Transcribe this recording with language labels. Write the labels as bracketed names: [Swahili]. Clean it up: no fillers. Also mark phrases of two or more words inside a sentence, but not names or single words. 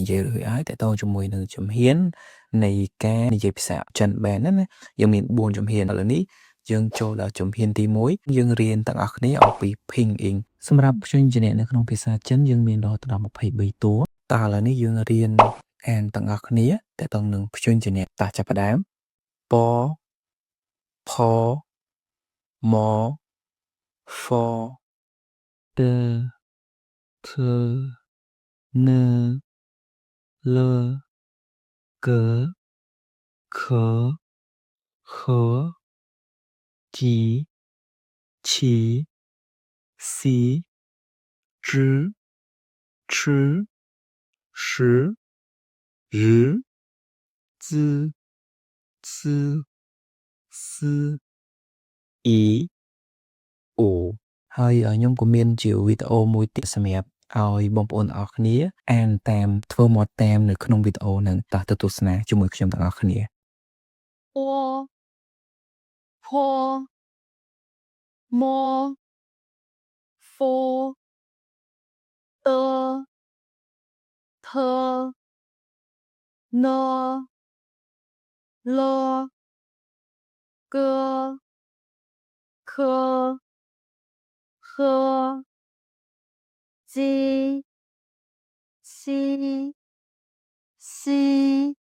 [Khmer] យាយរួចហើយតើតើជាមួយនឹងជំហាននៃការនិយាយភាសាចិនបានណាយើងមាន4ជំហានឥឡូវនេះយើងចូលដល់ជំហានទី1យើងរៀនទាំងអស់គ្នាអំពី Pinyin សម្រាប់ព្យញ្ជនៈនៅក្នុងភាសាចិនយើងមានរហូតដល់23តួតើឥឡូវនេះយើងរៀនអានទាំងអស់គ្នាតើតើនឹងព្យញ្ជនៈតើចាប់ផ្ដើមពផម for the [Chinese] n l g k h g q c z ch sh r z [Khmer] c s i អូហើយខ្ញុំក៏មានជាវីដេអូមួយទៀតសម្រាប់ឲ្យបងប្អូនទាំងអស់គ្នាអានតាមធ្វើមកតាមនៅក្នុងវីដេអូហ្នឹងតើទៅទស្សនាជាមួយខ្ញុំទាំងអស់គ្នា [Chinese] 坡坡摸佛的特呢了个科和鸡西西